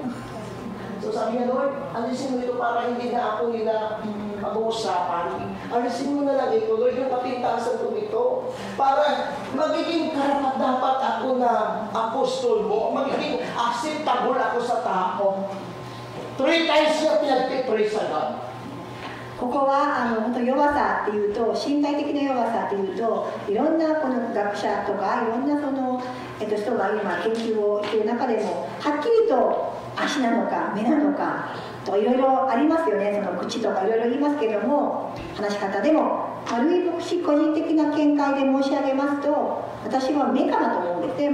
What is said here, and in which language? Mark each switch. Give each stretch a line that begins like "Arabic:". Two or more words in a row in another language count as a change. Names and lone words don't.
Filipino: So sabi niya, Lord, alisin mo ito para hindi na ako nila mag-uusapan. Alisin mo na lang ito, Lord, yung kapintasan ko ito. Para magiging karapat-dapat ako na apostol mo. Magiging acceptable ako sa tao. 3 times niya pinag-pray sa God.
Japanese: ここは本当弱さっていうと身体的な弱さっていうといろんなこの学者とかいろんなその、人が今研究をしている中でもはっきりと足なのか目なのかといろいろありますよね。その口とかいろいろ言いますけども話し方でもルイ牧師個人的な見解で申し上げますと私は目かなと思うんですね。